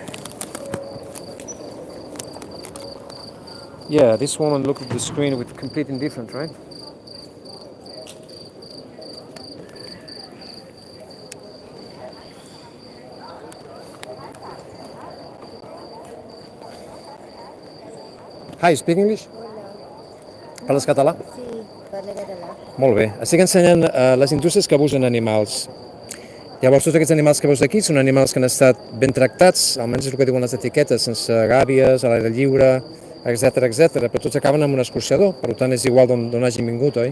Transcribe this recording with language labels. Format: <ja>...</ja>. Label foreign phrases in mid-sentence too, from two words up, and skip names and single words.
<en>Yeah, this woman looked at the screen with complete indifference, right? Hi, speak English?</en> <ca>Parles català? Sí, parla català. Molt bé. Estic ensenyant les indústries que abusen animals. Llavors, tots aquests animals que veus aquí són animals que han estat ben tractats, almenys és el que diuen les etiquetes, sense gàbies, a l'aire lliure, etc, però tots acaben amb un escorxador, per tant és igual d'on hagin vingut, oi?</ca>